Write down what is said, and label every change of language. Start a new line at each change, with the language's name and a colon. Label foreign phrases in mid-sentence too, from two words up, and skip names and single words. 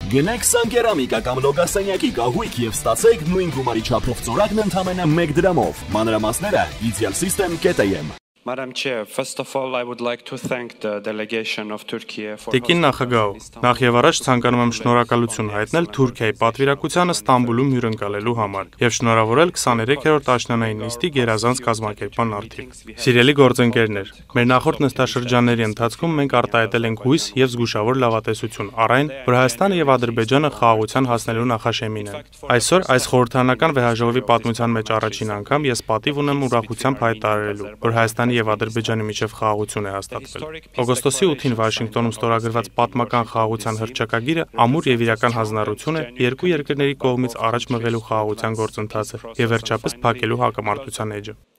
Armenian: Գնեք Սանկերամիկա կամ Լոգասենյակի կահույք եւ ստացեք նույն գումարի չափով ծորակն ընդամենը 1 դրամով։ Մանրամասները idealsystem.am.
English: Madam Chair, first of all, I would like to thank the delegation of Turkey for
Armenian: Տիկին նախագահ, նախ եւ առաջ ցանկանում եմ շնորհակալություն հայտնել Թուրքիայի պատվիրակությանը Ստամբուլում հյուրընկալելու համար եւ շնորհավորել 23-րդ աշնանային նիստի գերազանց կազմակերպման արդիվ։ Սիրելի գործընկերներ, մեր նախորդ նստաշրջանների ընթացքում մենք արտահայտել ենք հույս եւ զգուշավոր լավատեսություն առ այն, որ Հայաստանը եւ Ադրբեջանը խաղաղության հասնելու նախաշեմին են։ Այսօր այս խորհրդանական վեհաժողովի պատմության մեջ առաջին անգամ ես պատիվ ունեմ ուրախությամբ հայտարարելու, որ Հայաստանի եւ Ադրբեջանի միջև խաղաղություն է հաստատվել։ Օգոստոսի 8-ին Վաշինգտոնում ստորագրված պատմական խաղաղության հռչակագիրը ամուր եւ իրական հանձնառություն է երկու երկրների կողմից առաջ մղելու խաղաղության գործընթացը եւ վերջապես փակելու հակամարտության էջը։